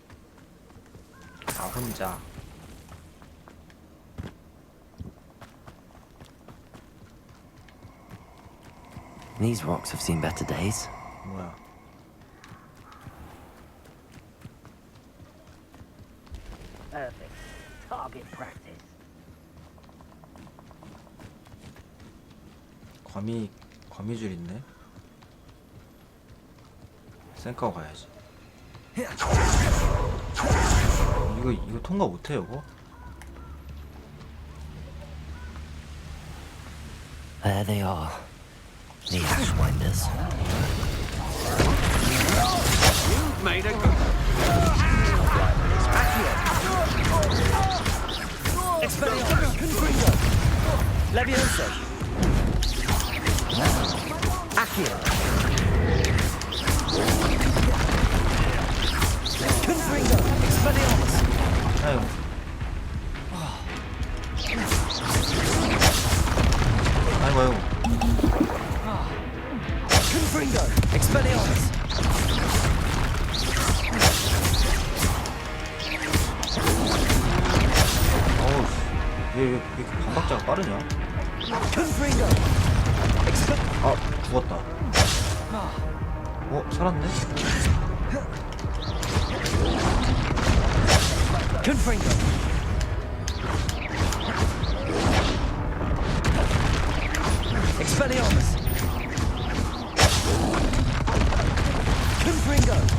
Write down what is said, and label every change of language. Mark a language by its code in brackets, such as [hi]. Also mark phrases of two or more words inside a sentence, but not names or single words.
[ko] 나 혼자. [en] These rocks have seen better days. [ko] 뭐야? [en] Perfect. Target practice. [ko] 거미줄 있네. 쌩까고 가야지. 이거 통과 못해 이거? [en] There they are. The Ashwinders. You've made a good... Expelliarmus! Confringo! Levioso! Accio! Confringo! Expelliarmus! [ko] 아유. 아이고. [en] Confringo! Expelliarmus! [ko] 어우, 왜 이렇게 반박자가 빠르냐? [en] Confringo! [ko] 아, 죽었다. 살았네? [en] Confringo! Expelliarmus! Confringo!